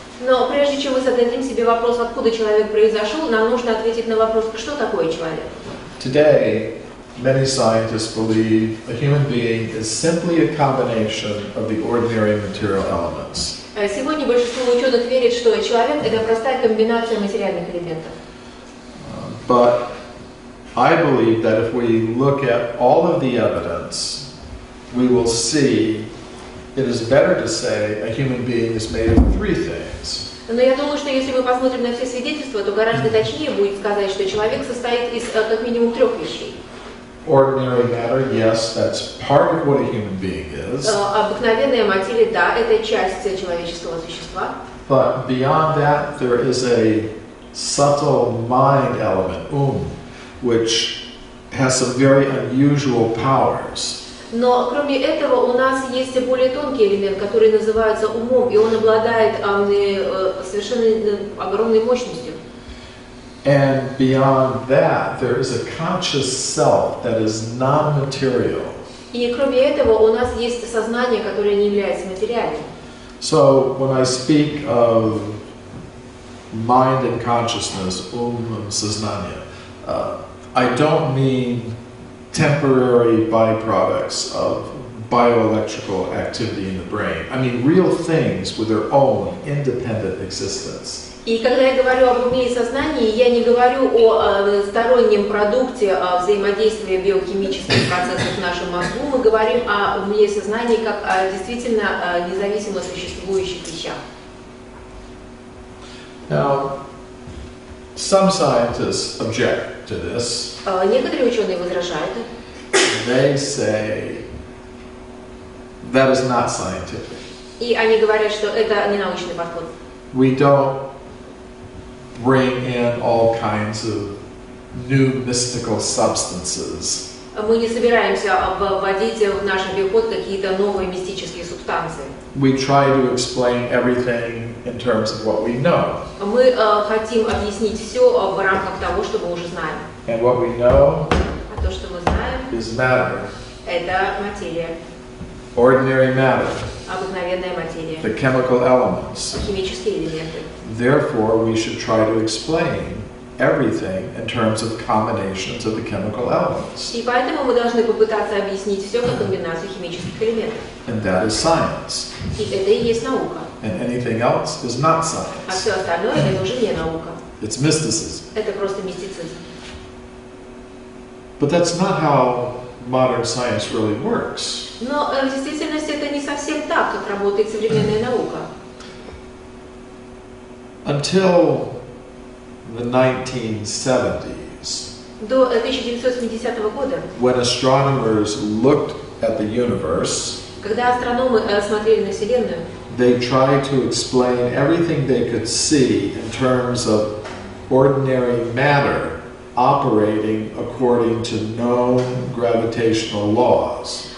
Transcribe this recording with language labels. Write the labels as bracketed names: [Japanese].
[Russian] Но прежде чем мы зададим себе вопрос, откуда человек произошел, нам нужно ответить на вопрос, что такое человек. [English] Today, many scientists believe a human being is simply a combination of the ordinary material elements. [Russian] Сегодня большинство ученых верит, что человек – это простая комбинация материальных элементов. [English] But I believe that if we look at all of the evidence, we will see it is better to say a human being is made of 3 things. [Russian] Но я думаю, что если мы посмотрим на все свидетельства, то гораздо точнее будет сказать, что человек состоит из как минимум 3 вещей. [English] Ordinary matter, yes, that's part of what a human being is. [Russian] Обыкновенная материя, да, это часть человеческого существа. [English] But beyond that, there is a subtle mind element, which has some very unusual powers. [Russian] Но кроме этого у нас есть более тонкий элемент, который называется умом, и он обладает совершенно огромной мощностью. [English] And beyond that, there is a conscious self that is non-material. [Russian] И кроме этого у нас есть сознание, которое не является материальным. [English] So when I speak of mind and consciousness, сознание, I don't mean temporary byproducts of bioelectrical activity in the brain. I mean real things with their own independent existence. [Russian] И когда я говорю об уме и сознании, я не говорю о стороннем продукте взаимодействия биохимических процессов в нашем мозгу, мы говорим о уме и сознании как о действительно независимо существующих вещах. [English] Now, some scientists object to this. [Russian] Некоторые ученые возражают. [English] They say that is not scientific. [Russian] И они говорят, что это не научный подход. [English] We don't bring in all kinds of new mystical substances [Russian] Мы не собираемся вводить в наш обиход какие-то новые мистические субстанции. [English] We try to explain everything in terms of what we know. [Russian] Мы хотим объяснить все в рамках того, что мы уже знаем. [English] And what we know [Russian] А то, что мы знаем, [English] is matter, [Russian] это материя, [English] ordinary matter, [Russian] обыкновенная материя, [English] the chemical elements. [Russian] химические элементы. [English] Therefore, we should try to explain everything in terms of combinations of the chemical elements. [Russian] И поэтому мы должны попытаться объяснить все как комбинацию химических элементов. [English] And that is science. [Russian] И это и есть наука. [English] And anything else is not [Russian] А [English] science. [Russian] все остальное это уже не наука. [English] It's mysticism. [Russian] Это просто мистицизм. [English] But that's not how modern science really works. [Russian] Но в действительности это не совсем так, как работает современная наука. [English] Until the 1970s, [Russian] До 1970 года, [English] when astronomers looked at the universe, [Russian] когда астрономы смотрели на Вселенную, [English] they tried to explain everything they could see in terms of ordinary matter operating according to known gravitational laws.